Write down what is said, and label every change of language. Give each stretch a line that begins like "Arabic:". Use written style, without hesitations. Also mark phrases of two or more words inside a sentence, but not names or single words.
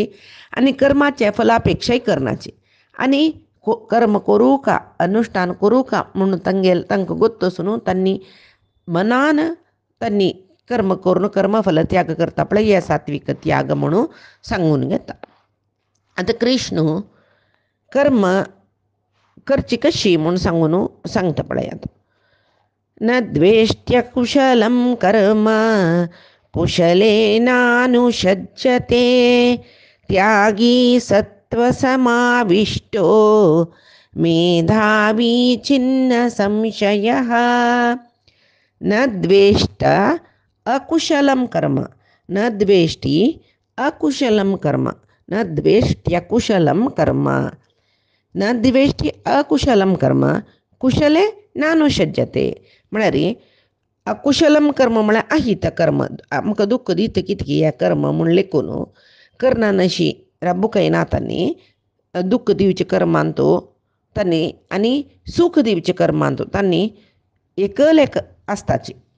Konkani: आनी कर्माचे फलापेक्षाय करनाची आनी कर्म करूं का अनुश्ठान करूं का म्हणून तांकां गोतसून तांणी मनान तांणी कर्म करून कर्मफल त्याग करता पळय हे सात्विक त्याग म्हणून सांगून घेता आतां कृष्ण कर्म करची कशी म्हणून सांगून सांगता पळय आतां
Sanskrit: न द्वेष्ट्य कुशलं कर्म कुशलेनानुषज्यते त्यागी सत्त्वसमाविष्टो मेधावी छिन्न संशयः न द्वेष्ट अकुशलं कर्म न द्वेष्टि अकुशलं कर्म न द्वेष्ट्यकुशलं कर्म न द्वेष्टि अकुशलं कर्म कुशले नानुषज्यते
Konkani: म्हळ्यार
Sanskrit: अकुशलं कर्म
Konkani: म्हळ्यार अहित कर्म आमकां दुख्ख दिता कितकी हें कर्म म्हूण लेखून करना नशी राबूकयना तांणी दुख्ख दिवचे कर्मांत तांणी आनी सूख दिवचे कर्मांत तांणी एकलेक आसताची